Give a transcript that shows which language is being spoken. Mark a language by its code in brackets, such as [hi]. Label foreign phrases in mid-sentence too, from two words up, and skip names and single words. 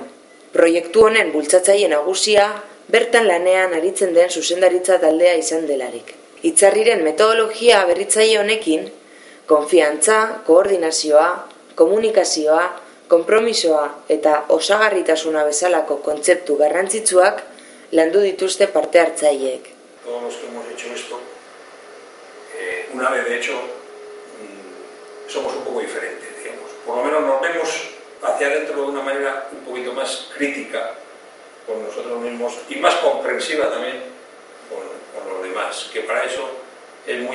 [eu] Proiektu honen bultzatzaile nagusia bertan lanean aritzen den zuzendaritza taldea izan delarik. Itzarriren metodologia berritzaile honekin, konfiantza, koordinazioa, komunikazioa, konpromisoa eta osagarritasuna bezalako kontzeptu garrantzitsuak landu dituzte parte hartzaileek. [es] Todos los que hemos hecho esto, una vez de hecho, somos un poco diferentes, digamos. Por lo menos nos vemos hacia adentro de una manera un poquito más crítica con nosotros mismos y más comprensiva también con los demás, que para eso es muy